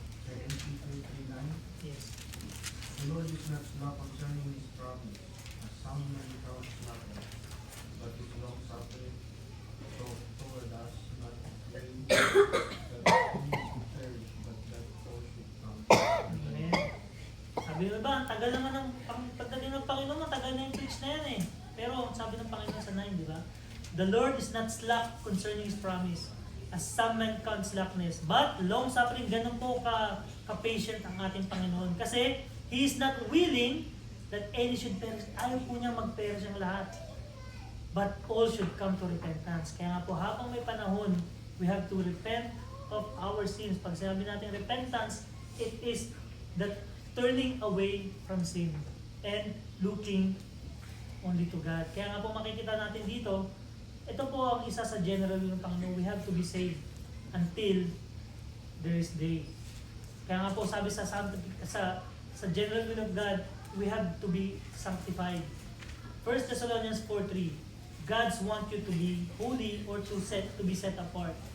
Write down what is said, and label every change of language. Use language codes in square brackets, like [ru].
[en] 2 Peter 3:9. Yes. The Lord is not slow concerning His promise, as some men count slackness, but is long suffering toward us, not willing that any should perish, but that all should come. Amen. [tl] Sabi mo ba, ang tagal naman ng pagdating ng Panginoon, matagal na yung preach na yan eh. Pero sabi ng Panginoon sa 9, di ba? [en] The Lord is not slack concerning His promise, as some men count slackness, but long suffering. [tl] Ganun po ka-patient ang ating Panginoon. [en] Kasi He is not willing that any should perish. [tl] Ayaw po niya mag-perish ang lahat. [en] But all should come to repentance. [tl] Kaya nga po, habang may panahon, [en] we have to repent of our sins. [tl] Pag sinabi natin [en] repentance, it is the turning away from sin and looking only to God. [tl] Kaya nga po makikita natin dito, ito po ang isa sa general will ng Panginoon. [en] We have to be saved until there is day. [tl] Kaya nga po sabi sa [en] general will of God, we have to be sanctified. 1 Thessalonians 4:3, God's want you to be holy or to be set apart.